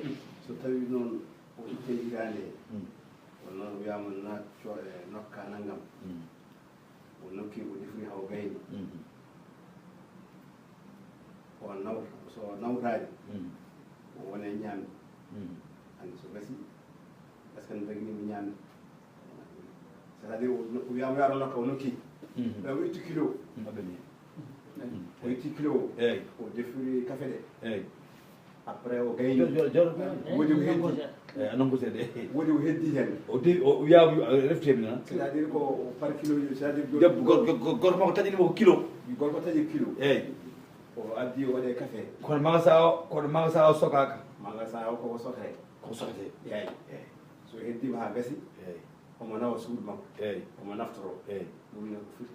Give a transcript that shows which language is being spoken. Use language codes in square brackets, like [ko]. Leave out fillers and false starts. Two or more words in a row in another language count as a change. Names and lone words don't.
[ff] so tawi noon o itte higande kono noon wiyama natco e nokka naggam o nokki o defri haw gayni o naw so nawtani o wone ñaami andi so gasi [fr] est ce que [ff] no daginimi ñaami [fr] c'est à dire [ff] o wiyama yaaro nokka o nokki o itti kilo o itti kilo eyyi o defiri café ɗe eyyi après o gayni joro woodi o heddi eyyi anon ko seeɗa woodi o heddi hen o de o wiyaama reftemi noon [fr] c'est à dire ko par kilo c'est à dire [ff] debbo gorko makko taƴinimo ko kilo gorko taƴi kilo eyyi o addi o waɗe café kono magasin o sokaka magasin o koko sokre ko sokate yayi eyyi so heddima ha gasi eyyi omo nawa suudu makko eyyi omo naftoro eyyi ɗum ne ko firti